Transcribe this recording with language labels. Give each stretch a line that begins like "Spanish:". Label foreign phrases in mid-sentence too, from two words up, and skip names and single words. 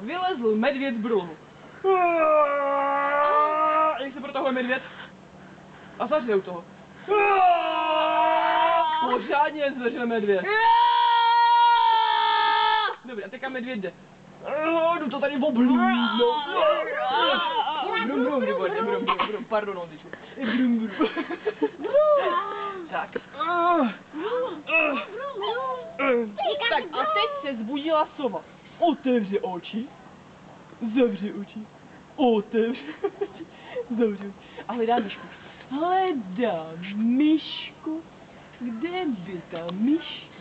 Czech: Vylezl medvěd z brunu. Jak se protahuje medvěd? A zařve u toho. Pořádně zveřil medvěd. Dobrý, a teďka medvěd jde. Jdu to tady oblídnout. Brum, brum, výborně, brum, brum, brum, pardon, Honzičku. Brum, brum. Tak. Tak a teď se zbudila sova. Otevři oči. Zavři oči. Otevři oči. Zavři oči. A hledá myšku. Hledá myšku. Kde by ta myška?